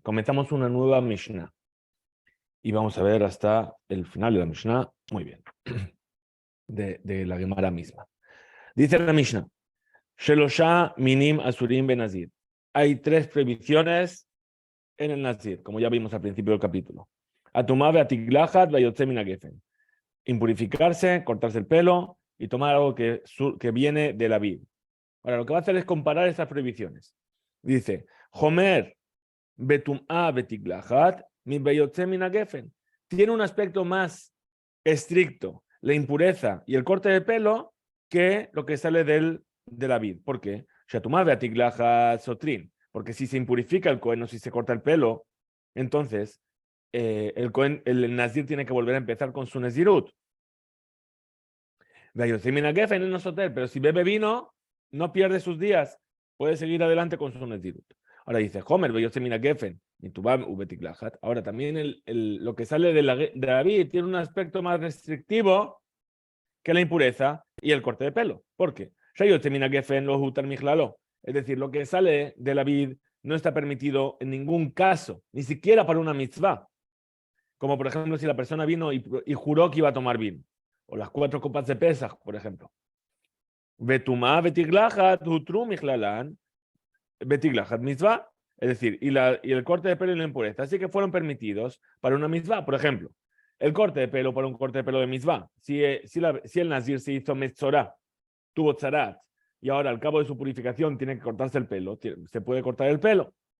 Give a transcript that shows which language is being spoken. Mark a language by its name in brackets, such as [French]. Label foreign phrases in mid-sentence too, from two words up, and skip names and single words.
[Spanish] Comenzamos una nueva Mishnah y vamos a ver hasta el final de la Mishnah, muy bien, de la Gemara misma. Dice la Mishnah, [Hebrew] שלושה מינים אסורים בנזיר. [Spanish] Hay tres prohibiciones en el Nazir, como ya vimos al principio del capítulo. [Hebrew] הטומאה והתגלחת והיוצא מן הגפן. [Spanish] Impurificarse, cortarse el pelo y tomar algo que viene de la vid. Ahora, lo que va a hacer es comparar estas prohibiciones. [Hebrew] Dice, חומר בטומאה ובתגלחת מביוצא מן הגפן. [Spanish] Tiene un aspecto más estricto, la impureza y el corte de pelo, que lo que sale de la vid. ¿Por qué? [Hebrew] שהטומאה והתגלחת סותרין. [Spanish] Porque si se impurifica el Cohen o si se corta el pelo, entonces el Nazir tiene que volver a empezar con su Nazirut. Pero si bebe vino, no pierde sus días, puede seguir adelante con su Nazirut. Ahora dice, Homer, ahora también lo que sale de la vid tiene un aspecto más restrictivo que la impureza y el corte de pelo. ¿Por qué? Es decir, lo que sale de la vid no está permitido en ningún caso, ni siquiera para una mitzvah. Como por ejemplo, si la persona vino y juró que iba a tomar vino, o las 4 copas de Pesach, por ejemplo. [Hebrew] בטומאה ובתגלחת הותרו מכללן בתגלחת מצוה. [Spanish] Es decir, y el corte de pelo y la impureza, así que fueron permitidos para una mitzvah. Por ejemplo, el corte de pelo para un corte de pelo de mitzvah. Si el nazir se hizo metzorá, tuvo tzarat, y ahora al cabo de su purificación tiene que cortarse el pelo, se puede cortar el pelo.